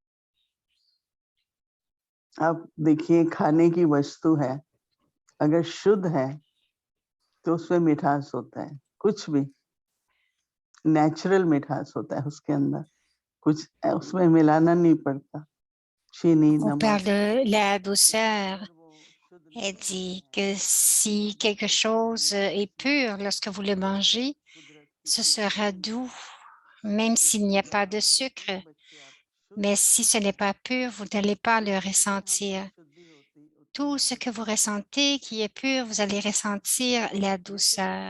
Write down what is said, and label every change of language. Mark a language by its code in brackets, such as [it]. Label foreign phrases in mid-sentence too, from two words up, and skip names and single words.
[hi] आप देखिए, खाने की वस्तु है, अगर शुद्ध है तो उसमें मिठास होता है। कुछ भी नेचुरल मिठास होता है उसके अंदर, कुछ उसमें मिलाना नहीं पड़ता। चीनी, [fr] On parle [hi] नमक। [fr] de la douceur. [hi] अगर वो शुद्ध नहीं [fr] Elle [hi] होगा, [fr] dit que si quelque chose est pur, lorsque vous le mangez, ce sera doux, même s'il n'y a pas de sucre. Mais si ce n'est pas pur, vous n'allez pas le ressentir. Tout ce que vous ressentez qui est pur, vous allez ressentir la douceur.